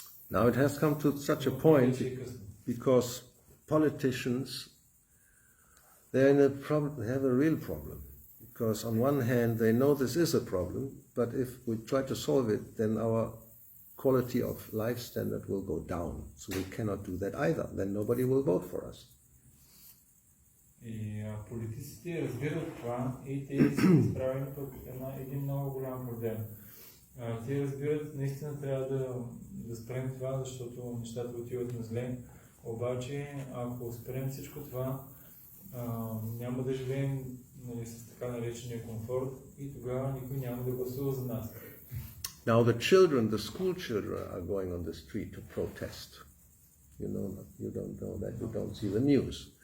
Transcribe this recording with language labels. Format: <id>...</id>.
<en>Now it has come to such a point because politicians they have a real problem. Because on one hand they know this is a problem, but if we try to solve it, then our quality of life standard will go down. So we cannot do that either. Then nobody will vote for us.</en> <bg>И политиците разбират това и те са изправени под един много голям проблем. Те разбират, наистина трябва да спрем това, защото нещата отиват на зле. Обаче, ако спрем всичко това, няма да живеем с така наречения комфорт и тогава никой няма да гласува за нас.</bg> <en>Now the school children are going on the street to protest. You don't know that, you don't see the news.</en>